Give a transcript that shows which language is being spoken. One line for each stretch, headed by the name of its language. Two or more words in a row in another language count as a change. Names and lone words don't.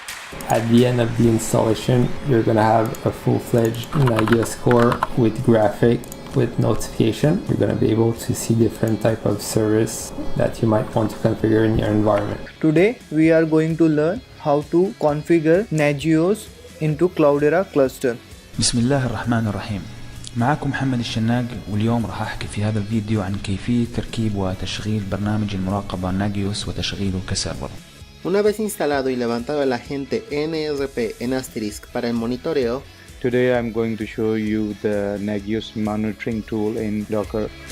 English: At the end of the installation, you're going to have a full-fledged Nagios core with graphic, with notification. You're going to be able to see different type of service that you might want to configure in your environment. Today we are going to learn how to configure Nagios into Cloudera cluster.
Arabic: بسم الله الرحمن الرحيم. معكم محمد الشناق، واليوم راح أحكي في هذا الفيديو عن كيفية تركيب وتشغيل برنامج المراقبة ناجيوس وتشغيله كسيرفر.
Spanish: Una vez instalado y levantado el agente NRP en Asterisk para el monitoreo,
English: today I'm going to show you the Nagios monitoring tool in Docker.